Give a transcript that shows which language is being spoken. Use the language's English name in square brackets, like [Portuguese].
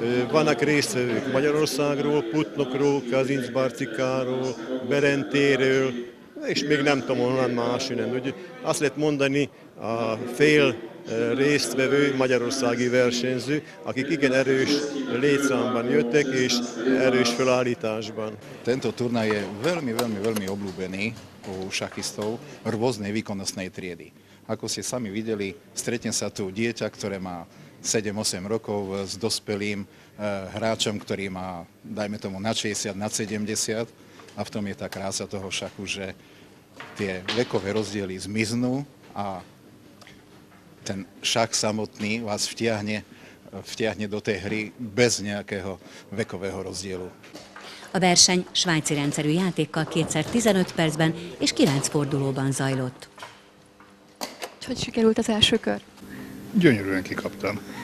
[Hungarian] Vannak résztvevők Magyarországról, Putnokról, Kazincbarcikáról, Berentéről, és még nem tudom honnan más innen. Úgy azt lehet mondani, a fél résztvevő magyarországi versenyző, akik igen erős létszámban jöttek és erős felállításban. [Slovak] Tento turnaj je veľmi obľúbený u šachistov rôznej výkonnostnej triedy. Ako ste sami videli, stretne sa tu dieťa, ktoré má 7-8 rokov s dospelým hráčom, ktorý má, dajme tomu, nad 60, nad 70. A v tom je tá krása toho šachu, že tie vekové rozdiely zmiznú a ten šach samotný vás vtiahne vtiahne do tej hry bez nejakého vekového rozdielu. [Hungarian] A verseny svájci rendszerű játékkal 2x15 percben és 9 fordulóban zajlott. Hogy sikerült az első kör? Gyönyörűen kikaptam.